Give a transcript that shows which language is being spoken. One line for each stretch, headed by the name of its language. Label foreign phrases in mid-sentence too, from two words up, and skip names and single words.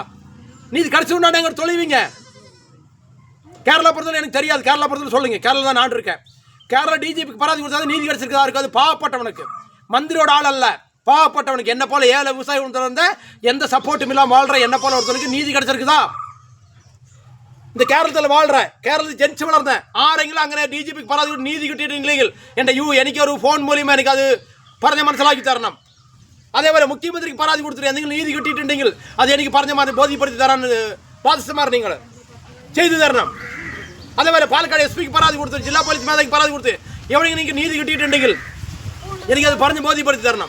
Tamil: நீதி கிடைச்சுன்னா எங்க தொலைவீங்க? கேரளா பொறுத்தவரை எனக்கு தெரியாது. கேரளா பொறுத்தவரை சொல்லுங்க. கேரளா தான் நான் இருக்கேன். கேரளா டிஜிபிக்கு பராதி கொடுத்தா நீதி கிடைச்சிருக்கா? இருக்காது. பாவப்பட்டவனுக்கு, மந்திரியோட ஆள் அல்ல, பாவப்பட்டவனுக்கு, என்ன போல ஏழை விவசாயி ஒருத்தர் எந்த சப்போர்ட்டும் இல்லாமல் வாழ்ற என்ன போல ஒருத்தருக்கு நீதி கிடைச்சிருக்குதா? இந்த கேரளத்தில் வாழ்கிறேன், கேரளத்தில் ஜெனிச்சு வளர்ந்தேன்.
Malayalam: ആരെങ്കിലും അങ്ങനെ DGPക്ക് പരാതി നീതി കിട്ടിയിട്ടില്ലെങ്കിൽ എനിക്കൊരു ഫോൺ മൂലം എനിക്കത് പറഞ്ഞ മനസ്സിലാക്കി തരണം. അതേപോലെ മുഖ്യമന്ത്രിക്ക് പരാതി കൊടുത്തിട്ട് എന്തെങ്കിലും നീതി കിട്ടിയിട്ടുണ്ടെങ്കിൽ അത് എനിക്ക് പറഞ്ഞ ബോധ്യപ്പെടുത്തി തരാൻ ബാധ്യസ്ഥന്മാർ നിങ്ങൾ ചെയ്തു തരണം. അതേപോലെ പാലക്കാട് SPക്ക് പരാതി കൊടുത്ത്, ജില്ലാ പോലീസ് മേധാവിക്ക് പരാതി കൊടുത്ത് എവിടെയെങ്കിലും എനിക്ക് നീതി കിട്ടിയിട്ടുണ്ടെങ്കിൽ എനിക്കത് പറഞ്ഞ് ബോധ്യപ്പെടുത്തി തരണം.